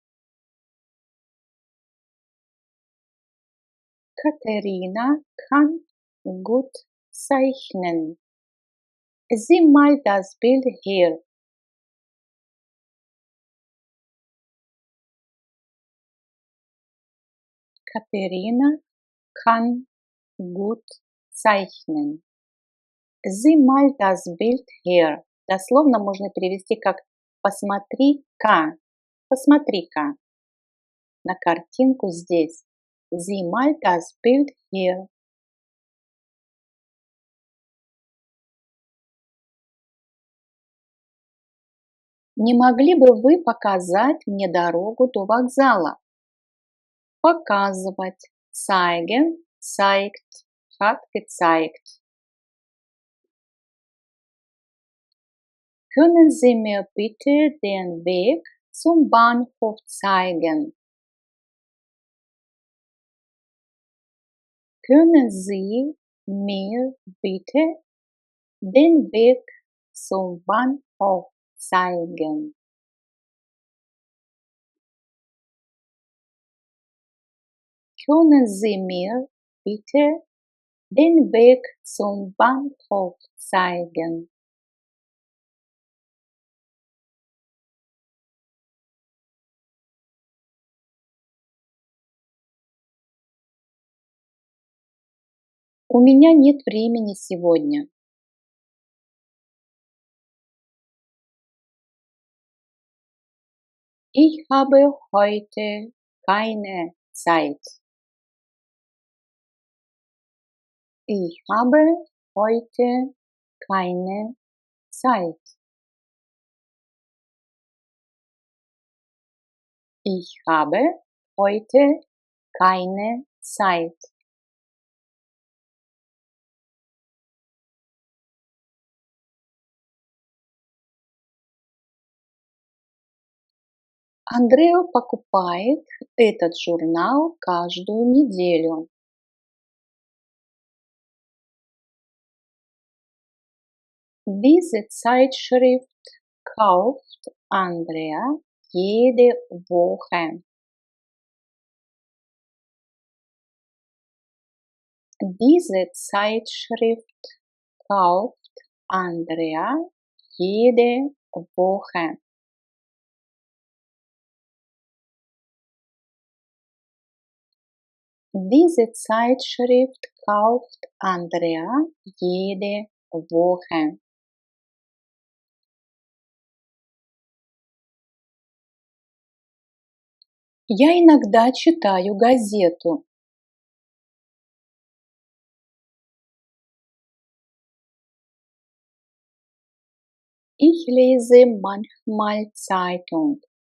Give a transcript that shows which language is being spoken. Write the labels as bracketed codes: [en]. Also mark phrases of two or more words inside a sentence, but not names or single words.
[de] Katharina kann gut zeichnen. Sieh mal das Bild hier. Katharina kann gut zeichnen. Sieh mal das Bild hier. [ru] Дословно можно перевести как посмотри-ка. Посмотри-ка на картинку здесь. [de] Sieh mal das Bild hier. [ru] Не могли бы вы показать мне дорогу до вокзала? Показывать. [de] Zeigen, zeigt, hat gezeigt. Können Sie mir bitte den Weg zum Bahnhof zeigen? Können Sie mir bitte den Weg zum Bahnhof zeigen? Können Sie mir bitte den Weg zum Bahnhof zeigen? [ru] У меня нет времени сегодня. [de] Ich habe heute keine Zeit. Ich habe heute keine Zeit. Ich habe heute keine Zeit. [ru] Андрео покупает этот журнал каждую неделю. [de] Diese Zeitschrift kauft Andrea jede Woche. Diese Zeitschrift kauft Andrea jede Woche. Diese Zeitschrift kauft Andrea jede Woche. [ru] Я иногда читаю газету. [de] Ich lese manchmal Zeitung.